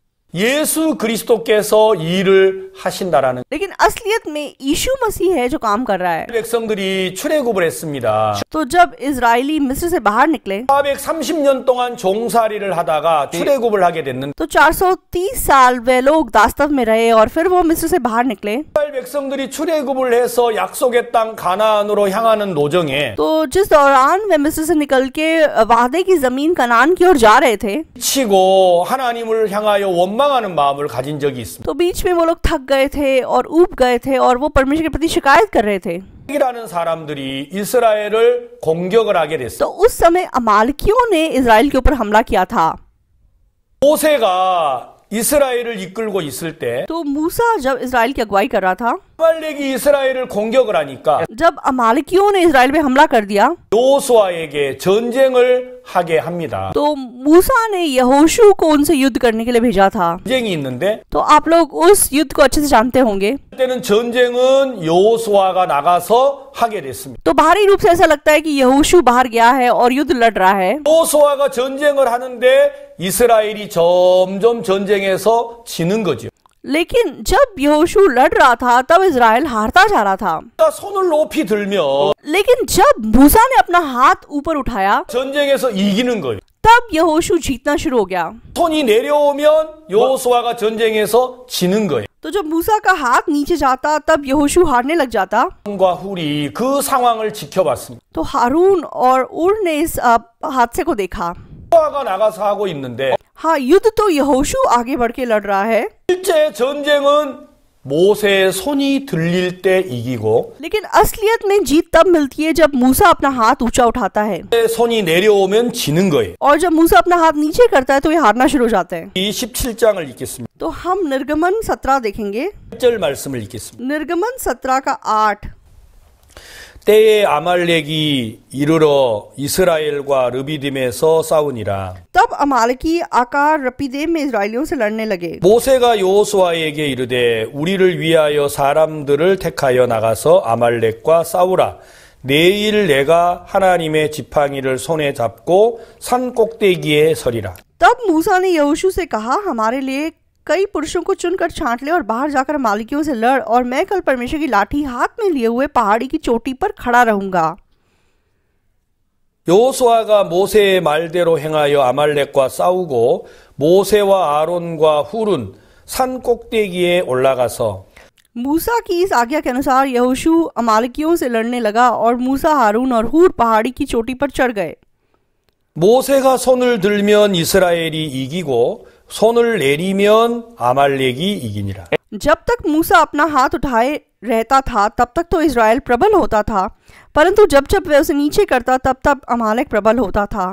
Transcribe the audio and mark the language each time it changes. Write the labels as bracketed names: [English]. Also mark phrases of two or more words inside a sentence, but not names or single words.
[Korean] 예수 그리스도께서 일을 하신다라는. [Hindi] लेकिन असलियत में यीशु मसीह है जो काम कर रहा है। [Korean] 백성들이 출애굽을 했습니다. [Hindi] तो जब इजरायली मिस्र से बाहर निकले [Korean] 430년 동안 종살이를 하다가 출애굽을 하게 됐는데 [Hindi] तो 430 साल वे लोग दास्तव में रहे और फिर वो मिस्र से बाहर निकले। [Korean] 이스라엘 백성들이 출애굽을 해서 약속의 땅 가나안으로 향하는 노정에 [Hindi] तो जिस दौरान वे मिस्र से निकल के वादे की जमीन कनान की ओर जा रहे थे [Korean] 치고 하나님을 향하여 원망하는 마음을 가진 적이 있습니다. [Hindi] तो बीच में वो लोग थक गए थे और ऊब गए थे और वो परमेश्वर के प्रति शिकायत कर रहे थे। [Korean] 이라는 사람들이 이스라엘을 공격을 하게 됐어요. [Hindi] तो उस समय अमालकियों ने इजराइल के ऊपर हमला किया था। [Korean] 모세가 이스라엘을 이끌고 있을 때 [Hindi] तो मूसा जब इजराइल की अगुवाई कर रहा था, [Korean] 아말렉이 이스라엘을 공격을 하니까 [Hindi] जब अमालकियों ने इजराइल पे हमला कर दिया [Korean] 여호수아에게 전쟁을 하게 합니다. [Hindi] तो मूसा ने यहोशू को उनसे युद्ध करने के लिए भेजा था। [Korean] 전쟁이 있는데 [Hindi] तो आप लोग उस युद्ध को अच्छे से जानते होंगे। [Korean] 그때는 전쟁은 여호수아가 나가서 하게 됐습니다. [Hindi] तो बाहरी रूप से ऐसा लगता है कि यहोशू बाहर गया है और युद्ध लड़ रहा है, [Korean] 여호수아가 전쟁을 하는데 이스라엘이 점점 전쟁에서 지는 거죠. [Hindi] लेकिन जब यहोशू लड़ रहा था तब इजराइल हारता जा रहा था। [Korean] 그러니까 손을 높이 들면 [Hindi] लेकिन जब मूसा ने अपना हाथ ऊपर उठाया [Korean] 전쟁에서 이기는 거예요. [Hindi] तब यहोशू जीतना शुरू हो गया। [Korean] 손이 내려오면 여호수아가 전쟁에서 지는 거예요. [Hindi] तो जब मूसा का हाथ नीचे जाता तब यहोशू हारने लग जाता। [Korean] 과 훌이 그 상황을 지켜봤습니다. [Hindi] तो हारून और उर ने इस हादसे को देखा। [Korean] 여호수아가 나가서 하고 있는데 [Hindi] हाँ, युद्ध तो यहोशू आगे बढ़ के लड़ रहा है, [Korean] 실제 전쟁은 모세의 손이 들릴 때 이기고 [Hindi] लेकिन असलियत में जीत तब मिलती है जब मूसा अपना हाथ ऊंचा उठाता है [Korean] 손이 내려오면 지는 거예요. [Hindi] और जब मूसा अपना हाथ नीचे करता है तो ये हारना शुरू हो जाते हैं। [Korean] 이 17장을 읽겠습니다. [Hindi] तो हम निर्गमन 17 देखेंगे। [Korean] 1절 말씀을 읽겠습니다. [Hindi] निर्गमन 17 का 8। [Korean] 때에 아말렉이 이르러 이스라엘과 르비딤에서 싸우니라. [Hindi] तब अमालेकी आकार रपीदेम में इजराइलियों से लड़ने लगे। [Korean] 모세가 여호수아에게 이르되 우리를 위하여 사람들을 택하여 나가서 아말렉과 싸우라. 내일 내가 하나님의 지팡이를 손에 잡고 산 꼭대기에 서리라. [Hindi] तब मूसा ने यहोशू से कहा, हमारे लिए कई पुरुषों को चुनकर छांट ले और बाहर जाकर अमालेकियों से लड़, और मैं कल परमेश्वर की लाठी हाथ में लिए हुए पहाड़ी की चोटी पर खड़ा रहूंगा। [Korean] 여호수아가 모세의 말대로 행하여 아말렉과 싸우고 모세와 아론과 훌은 산 꼭대기에 올라가서 [Hindi] मूसा की इस आज्ञा के अनुसार यहोशू अमालेकियों से लड़ने लगा और मूसा, हारून और हूर पहाड़ी की चोटी पर चढ़ गए। [Korean] 모세가 손을 들면 이스라엘이 이기고 손을 내리면 아말렉이 이기니라. [Hindi] जब तक मूसा अपना हाथ उठाए रहता था तब तक तो इज़राइल प्रबल होता था, परंतु जब जब वह उसे नीचे करता तब तब अमालेक प्रबल होता था।